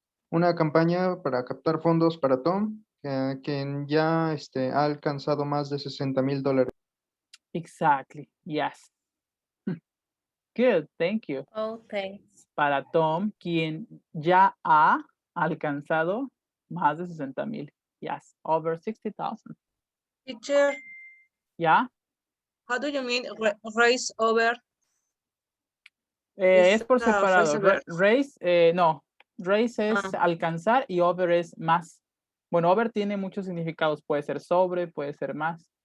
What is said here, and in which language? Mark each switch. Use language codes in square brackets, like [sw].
[es] Una campaña para captar fondos para Tom, quien ya ha alcanzado más de $60,000. [en] Exactly, yes. Good, thank you. Oh, thanks. [es] Para Tom, quien ya ha alcanzado más de 60,000. [en] Yes, over 60,000. Teacher, Yeah. how do you mean raise over? [es] Es por a separado. [en] phrasal verb? Raise, no. [es] Raise es alcanzar y over es más. Bueno, over tiene muchos significados. Puede ser sobre, puede ser más.